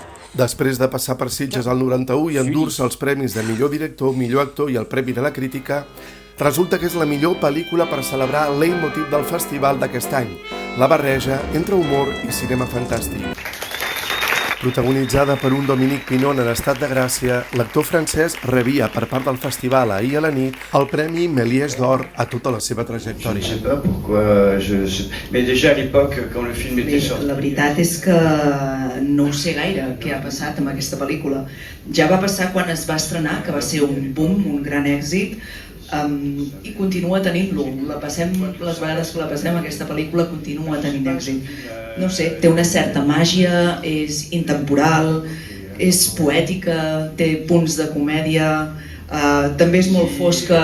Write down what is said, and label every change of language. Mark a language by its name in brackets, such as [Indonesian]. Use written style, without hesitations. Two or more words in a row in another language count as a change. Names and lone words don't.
[Catalan] Després de passar per Sitges al 91 i endur-se els premis de millor director, millor actor i el Premi de la Crítica, resulta que és la millor pel·lícula per celebrar el leitmotiv del festival d'aquest any, la barreja entre humor i cinema fantàstic. Protagonitzada per un Dominique Pinon en estat de gràcia, l'actor francès rebia per part del festival ahir a la nit el Premi Méliès d'Or a tota la seva trajectòria. [French] Je ne sais pas pourquoi, mais déjà à l'époque, quand le film était sorti... [Catalan] La veritat és que no ho sé gaire què ha passat amb aquesta pel·lícula. Ja va passar quan es va estrenar, que va ser un boom, un gran èxit, i continua tenint-lo. Les vegades que la passem, aquesta pel·lícula continua tenint èxit. No sé, té una certa màgia, és intemporal, és poètica, té punts de comèdia, també és molt fosca.